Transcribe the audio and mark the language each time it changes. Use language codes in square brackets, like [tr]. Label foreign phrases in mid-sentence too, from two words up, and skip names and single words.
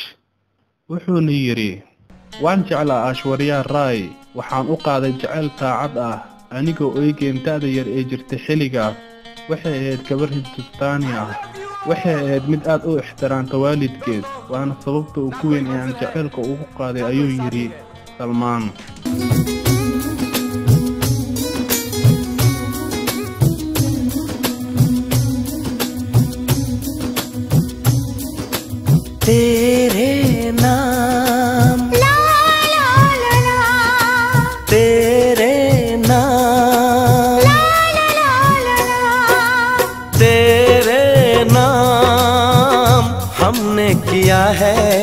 [so] wuxuuna yiri, waan jeclaa Aishwarya Rai, waxaan u qaaday jacayl taacad ah anigoo eegeen da'da yar ee jirtay xilligaas. waxay ahayd gabar Hindustaani ah, waxay ahayd mid aad u ixtiraamta waalidkeed, waana sababta ugu weyn ee aan jacaylka ugu qaaday ayuu yiri Salmaan. [hi] तेरे नाम ला ला ला ला, तेरे नाम ला ला ला ला ला, तेरे नाम हमने किया है